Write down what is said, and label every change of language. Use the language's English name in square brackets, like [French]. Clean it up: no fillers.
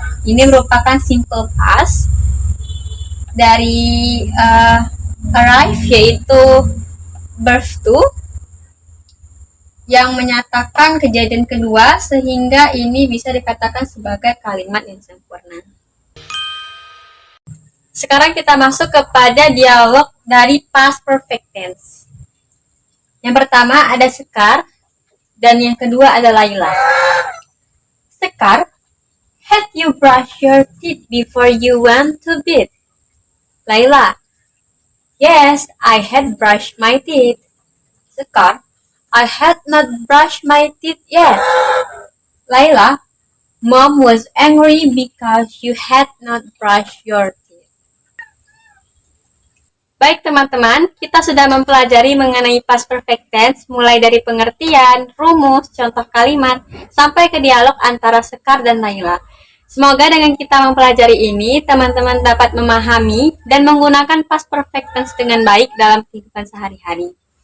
[Indonesian] Ini merupakan simple past dari arrive yaitu verb to yang menyatakan kejadian kedua, sehingga ini bisa dikatakan sebagai kalimat yang sempurna. Sekarang kita masuk kepada dialog dari past perfect tense. Yang pertama ada Sekar dan yang kedua ada Laila. [English] Sekar, had you brushed your teeth before you went to bed? Laila, yes, I had brushed my teeth. Sekar, I had not brushed my teeth yet. Layla, Mom was angry because you had not brushed your teeth. [Indonesian] Baik teman-teman, kita sudah mempelajari mengenai past perfect tense mulai dari pengertian, rumus, contoh kalimat, sampai ke dialog antara Sekar dan Layla. Semoga dengan kita mempelajari ini, teman-teman dapat memahami dan menggunakan past perfect tense dengan baik dalam kehidupan sehari-hari.